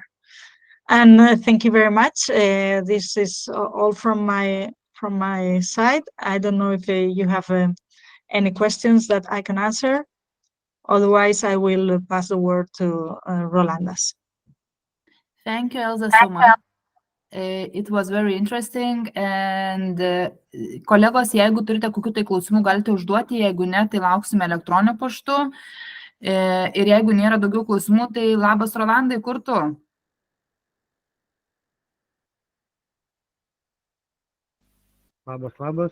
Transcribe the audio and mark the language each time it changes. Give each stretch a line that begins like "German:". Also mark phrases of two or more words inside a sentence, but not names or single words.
English: And thank you very much. This is all from my side. I don't know if you have any questions that I can answer. Otherwise, I will pass the word to Rolandas. Thank you, Elza, so much. It was very interesting.
Lithuanian: And kolegos, jeigu turite kokių tai klausimų, galite užduoti, jeigu ne, tai lauksime elektroniniu paštu. Ir jeigu nėra daugiau klausimų, tai labas, Rolandai, kur tu? Labas.